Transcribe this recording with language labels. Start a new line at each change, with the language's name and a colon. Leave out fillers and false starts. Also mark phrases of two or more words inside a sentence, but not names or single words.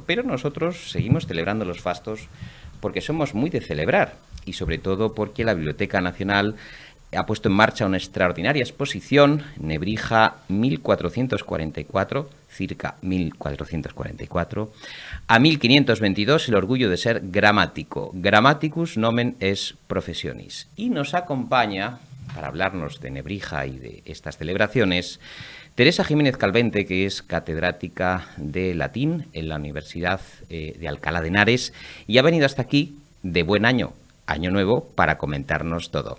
Spanish: Pero nosotros seguimos celebrando los fastos porque somos muy de celebrar y sobre todo porque la Biblioteca Nacional ha puesto en marcha una extraordinaria exposición, Nebrija 1444, circa 1444, a 1522, el orgullo de ser gramático.
Latin: Grammaticus nomen es professionis.
Spanish: Y nos acompaña, para hablarnos de Nebrija y de estas celebraciones, Teresa Jiménez Calvente, que es catedrática de latín en la Universidad de Alcalá de Henares y ha venido hasta aquí de buen año, año nuevo, para comentarnos todo.